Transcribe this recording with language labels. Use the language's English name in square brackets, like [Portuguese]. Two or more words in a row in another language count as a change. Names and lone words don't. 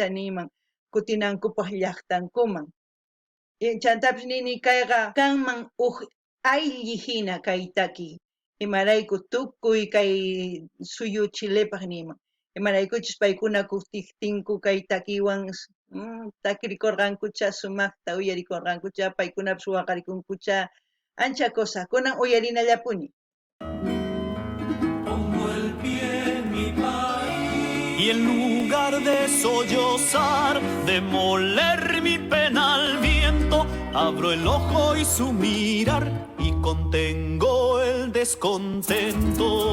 [Quechua] niman kutinankupaq llaqtankuman chantapis nini kayqa kanman aylli hina kay taki imarayku tukuy kay suyu Chilepaq niman imaraykuchus paykuna kutiptinku kay takiwan takirikurqankucha sumaqta uyarikurqankucha paykunapas waqarikunkucha ancha kusakunan uyarinallapuni. [Spanish] Pongo el pie en mi país y en lugar de sollozar, de moler mi pena al viento, abro el ojo y su mirar y contengo el descontento.